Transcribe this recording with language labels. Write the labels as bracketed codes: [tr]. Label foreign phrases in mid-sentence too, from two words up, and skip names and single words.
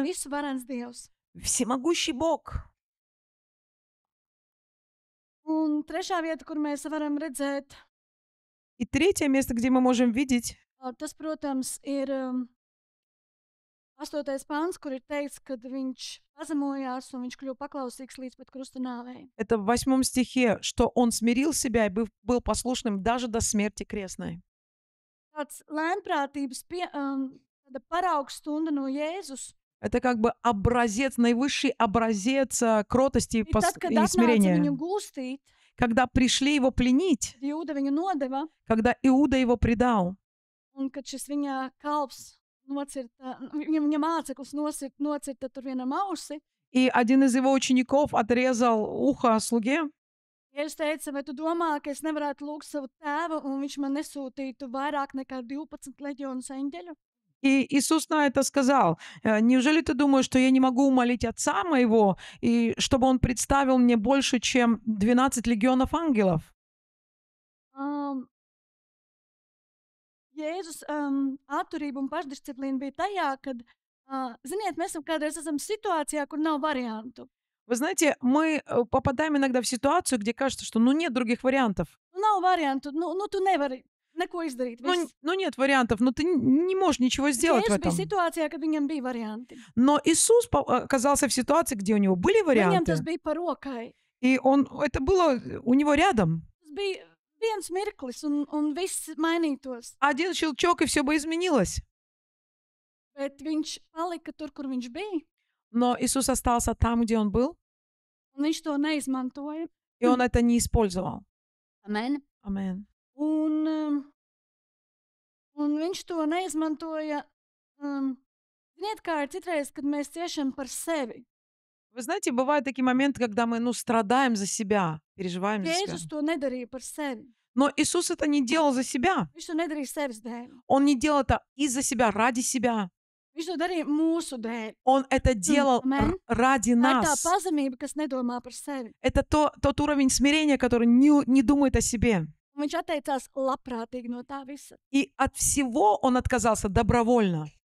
[lv] Visu varens Dievs. [ru] всемогущий Бог. [lv] Un trešā vieta, kur mēs varam redzēt, [ru] И третье место, где мы можем видеть, [lv] tas, protams, ir 8. pāns, kur ir teikts, ka viņš pazemojās un viņš kļuva paklausīgs līdz pat krusta nāvei. [ru] это в 8 стихе, что он смирил себя и был послушным даже до смерти крестной. [lv] Tāds lēnprātības tāda paraugstunda no Jēzus. [ru] Это как бы образец, наивысший образец кротости [lv] Ir tad, kad [ru] и [lv] atnāca [ru] смирения. [lv] viņu gūstīt, [ru] Когда пришли его пленить, [lv] Jūda viņu nodeva, [ru] когда Иуда его предал, [lv] un kad šis viņa kalps nocirta, viņa māceklis nocirta tur vienam ausi, [ru] и один из его учеников отрезал ухо слуге, [lv] Jēzus teica, vai tu domā, ka es nevarētu lūgt savu tēvu, un viņš man nesūtītu vairāk nekā 12 leģionus eņģeļu? [ru] и Иисус на это сказал: неужели ты думаешь, что я не могу умолить Отца моего, и чтобы Он представил мне больше, чем 12 легионов ангелов? [lv] Jēzus atturība un pašdisciplīna bija tajā, kad, ziniet, mēs kādreiz esam situācijā, kur nav variantu. [ru] Вы знаете, мы попадаем иногда в ситуацию, где кажется, что нет других вариантов. [lv] Nav variantu, tu nevari neko izdarīt. [ru] Нет вариантов, ты не можешь ничего сделать в [lv] Jēzus [ru] этом. [lv] bija situācijā, kad viņam bija varianti. [ru] Но Иисус оказался в ситуации, где у него были [lv] Viņam tas [ru] варианты, [lv] bija par rokai. [ru] и это было у него рядом. [lv] Tas bija viens mirklis, un viss mainītos. [ru] Один щелчок, и все бы изменилось. [lv] Bet viņš palika tur, kur viņš bija, [ru] Но Иисус остался там, где Он был, [lv] un viņš to neizmantoja. [ru] и Он это не использовал. [lv] Amen. Amen. Un viņš to neizmantoja. Ziniet, kā ir citreiz, kad mēs ciešam par sevi. [ru] Вы знаете, бывают такие моменты, когда мы страдаем за себя, переживаем за себя. [lv] Jēzus to nedarīja par sevi. [ru] Но Иисус это не делал за себя. [lv] Viņš to nedarīja sevis dēļ. [ru] Он не делал это из-за себя, ради себя. [lv] Viņš to darīja mūsu dēļ. [ru] Он это делал [lv] Amen. [ru] ради [lv] Tā ir tā [ru] нас. [lv] pazemība, kas nedomā par sevi. [ru] Это тот уровень смирения, который не думает о себе. [lv] Un viņš atteicās labprātīgi no tā visa. [ru] И от всего он отказался добровольно.